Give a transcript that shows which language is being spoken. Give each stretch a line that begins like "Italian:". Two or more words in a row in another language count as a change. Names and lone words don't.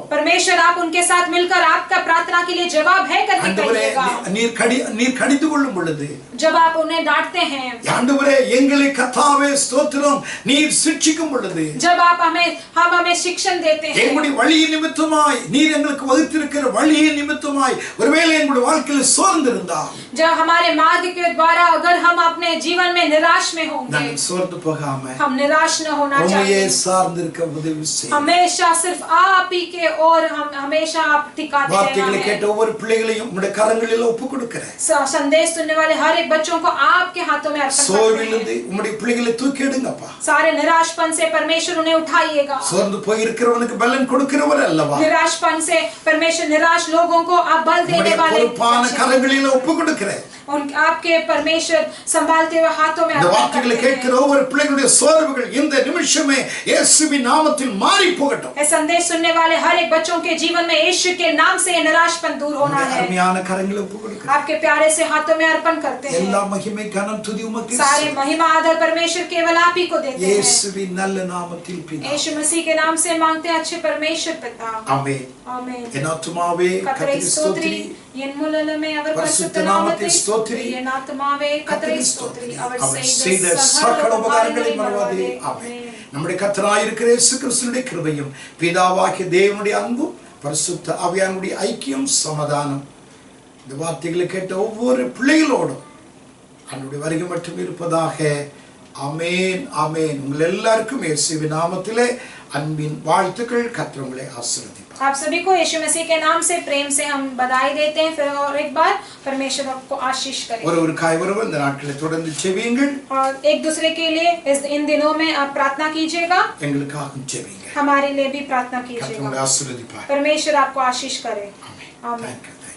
Hindi: परमेश्वर आप उनके साथ मिलकर आपका प्रार्थना के लिए जवाब है करके
Tamil: ஆண்டவரே,
Hindi: कहिएगा।
Tamil: நீர் கடிந்து கொள்ளும் பொழுது,
Hindi: जब आप उन्हें डांटते हैं,
Tamil: ஆண்டவரே எங்களை கர்த்தாவே ஸ்தோத்திரம், நீர் சிட்சிக்கும் பொழுது,
Hindi: जब आप हम हमें शिक्षण देते हैं,
Tamil: எங்களுடைய வழியின் நிமித்தமாய் நீர் எங்களுக்கு வகுத்திருக்கிற வழியின் நிமித்தமாய் ஒருவேளை எங்களுடைய வாழ்க்கையில் சோர்ந்திருந்தால்,
Hindi: जब हमारे मार्ग के द्वारा अगर हम अपने जीवन में निराश में होंगे,
Tamil: நாங்கள் சோர்ந்து போகாம
Hindi: हम निराश न होना
Tamil: உம்மையே
Hindi: चाहिए।
Tamil: சார்ந்திருக்க உதவி செய்யும்.
Hindi: हमेशा सिर्फ आप ही के और हम हमेशा आप टिकाते
Tamil: வார்த்தைகளை கேட்ட
Hindi: रहें।
Tamil: ஒவ்வொரு பிள்ளைகளையும் உம்முடைய கரங்களில் ஒப்பு கொடுக்கிறேன்.
Hindi: संदेश सुनने वाले हर एक बच्चों को आपके हाथों में अर्पण करते
Tamil: சோர்விலிருந்து
Hindi: हैं।
Tamil: உம்முடைய பிள்ளைகளை தூக்கி எடுங்கப்பா.
Hindi: सारे निराशपन से परमेश्वर उन्हें उठाइएगा।
Tamil: சோர்ந்து போய் இருக்கிறவனுக்கு பலன் கொடுக்கிறவர் அல்லவா.
Hindi: निराशपन से परमेश्वर निराश लोगों को आप बल देने
Tamil: உம்முடைய
Hindi: वाले
Tamil: பொறுப்பான
Hindi: हैं।
Tamil: கரங்களில் ஒப்பு கொடுக்கிறேன்.
Hindi: आपके परमेश्वर संभालते हुए हाथों में
Tamil: இந்த
Hindi: अर्पण
Tamil: வார்த்தைகளை
Hindi: करते
Tamil: கேட்கிற
Hindi: हैं।
Tamil: ஒவ்வொரு பிள்ளைகளுடைய சோர்வுகள் இந்த நிமிஷமே இயேசுவின் நாமத்தில் மாறி போகட்டும்.
Hindi: ये संदेश सुनने वाले हर एक बच्चों के जीवन में यीशु के नाम से ये निराशपन दूर होना
Tamil: உம்முடைய
Hindi: है।
Tamil: அருமையான கரங்களை ஒப்பு கொடுக்கிறேன்.
Hindi: आपके प्यारे से हाथों में अर्पण करते हैं।
Tamil: எல்லா மகிமை கனம் துதி உமக்கே
Hindi: सारे
Tamil: செலுத்துகிறேன்.
Hindi: महिमा आदर परमेश्वर केवल आप ही को देते हैं।
Tamil: இயேசுவின் நல்ல நாமத்தில் பிதாவே.
Hindi: यीशु मसीह के नाम से मांगते हैं अच्छे परमेश्वर पिता।
Tamil: ஆமென்.
Hindi: आमीन।
Tamil: என் ஆத்துமாவே கர்த்தரை கர்த்தரை ஸ்தோத்திரி, ஸ்தோத்திரி. என் முழுமே அவர் பரிசுத்த பரிசுத்த நாமத்தை நாமத்தை ஸ்தோத்திரி. என் ஆத்துமாவே கர்த்தரை கர்த்தரை ஸ்தோத்திரி, ஸ்தோத்திரி. அவர் அவர் செய்த செய்த சகல சகல உபகாரங்களை உபகாரங்களை மறவாதே. மறவாதே. ஆமென். ஆமென். நம்முடைய கர்த்தராயிருக்கிற இயேசு கிறிஸ்துவினுடைய கிருபையும் பிதாவாகிய தேவனுடைய அன்பும் பரிசுத்த ஆவியானவருடைய ஐக்கியம் சமாதானம் இந்த வார்த்தைகளை கேட்ட ஒவ்வொரு பிள்ளைகளோடும் அவருடைய வருகை மட்டும் இருப்பதாக. ஆமென் ஆமென். உங்கள் எல்லாருக்கும் இயேசுவின் நாமத்திலே அன்பின் வாழ்த்துக்கள். கர்த்தர் உங்களை ஆசீர்வதிப்பார்.
Hindi: आप सभी को यीशु मसीह के नाम से प्रेम से हम बधाई देते हैं। फिर और एक बार परमेश्वर आपको आशीष करे।
Tamil: ஒருவருக்காய் ஒருவர் இந்த நாட்களை தொடர்ந்து செவியுங்கள்.
Hindi: और एक दूसरे के लिए इन दिनों में आप प्रार्थना कीजिएगा।
Tamil: எங்களுக்காக செவியுங்க.
Hindi: हमारे लिए भी प्रार्थना
Tamil: கர்த்தர்
Hindi: कीजिएगा।
Tamil: உங்களை ஆசீர்வதிப்பார்.
Hindi: परमेश्वर आपको आशीष करे।
Tamil: ஆமென்.
Hindi: आमीन।
English: Thank you.